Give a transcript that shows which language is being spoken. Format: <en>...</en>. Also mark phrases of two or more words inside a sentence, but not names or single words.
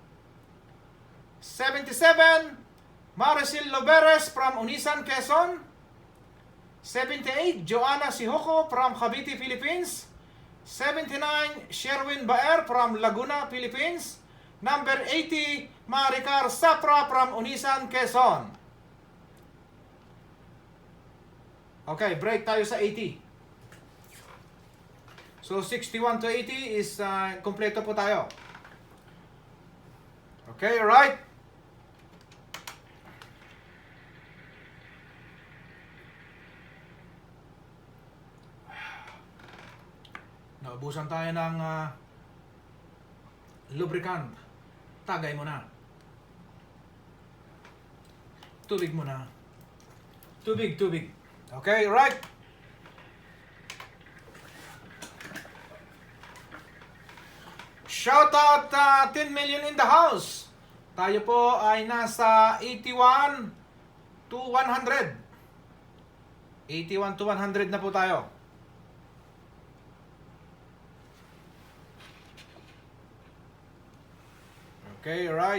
<en>77, Maricel Loberes from Unisan, Quezon. 78, Joanna Sihoko from Cavite, Philippines. 79, Sherwin Baer from Laguna, Philippines. Number 80, Maricar Sapra from Unisan, Quezon.</en> <tl>Okay, break tayo sa 80. So 61 to 80 is kompleto po tayo.</tl> <en>Okay, alright.</en> <tl>Naubusan tayo ng lubricant. Tagay mo na. Tubig mo na. Tubig.</tl> <en>Okay, right. Shout out 10 million in the house.</en> <tl>Tayo po ay nasa 81 to 100. 81 to 100 na po tayo.</tl> <en>Okay, right.</en>